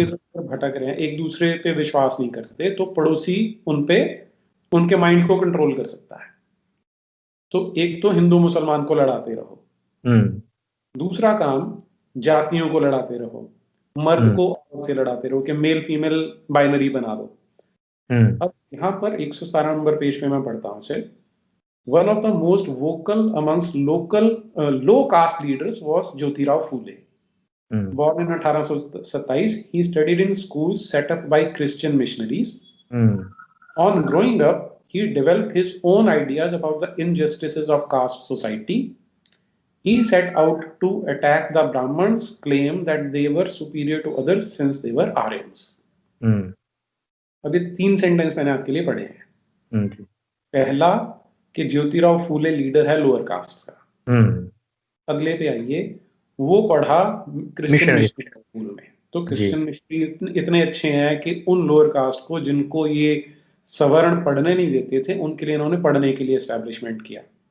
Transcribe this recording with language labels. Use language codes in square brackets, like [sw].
[hi] इधर उधर भटक रहे हैं, एक दूसरे पे विश्वास नहीं करते, तो पड़ोसी उन पे उनके माइंड को कंट्रोल कर सकता है। तो एक तो हिंदू मुसलमान को लड़ाते रहो, हम्म। दूसरा काम जातियों को लड़ाते रहो, मर्द हम्म। को औरत से लड़ाते रहो कि मेल फीमेल बाइनरी बना दो। हम्म। अब यहाँ पर 117 नंबर पेज पे मैं पढ़ता हूँ इसे। [en] One of the most vocal amongst local low caste leaders was Jyotirao Phule. Born in 1827, he studied in schools set up by Christian missionaries. On growing up, he developed his own ideas about the injustices of caste society. He set out to attack the Brahmins' claim that they were superior to others since they were Aryans. [hi] अभी 3 sentence मैंने आपके लिए पढ़े हैं। पहला कि Jyotirao Phule leader है lower caste का। अगले पे आइए, वो पढ़ा क्रिश्चियन मिशनरी स्कूल में, तो क्रिश्चियन मिशनरी इतने अच्छे हैं कि उन लोअर कास्ट को जिनको ये सवर्ण पढ़ने नहीं देते थे, उनके लिए इन्होंने पढ़ने के लिए एस्टैब्लिशमेंट किया।